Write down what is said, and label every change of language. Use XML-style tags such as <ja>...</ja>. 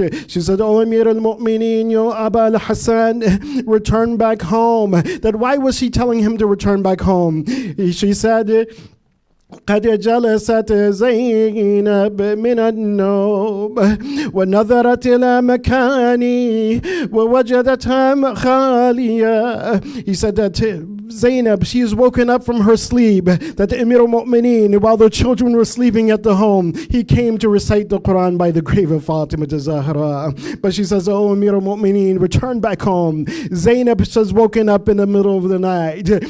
<en>She said, oh Amir al-Mu'mineen, yo Abul Hassan, return back home. That why was she telling him to return back home? She said,</en> <ar>قد جلست زينب من النوم ونظرت إلى مكاني ووجدتها خالية.</ar> <en>He said that Zainab, she is woken up from her sleep, that Amir al-Mu'mineen, while the children were sleeping at the home, he came to recite the Quran by the grave of Fatima to Zahra. But she says, oh Amir al-Mu'mineen, return back home. Zainab says, woken up in the middle of the night.</en>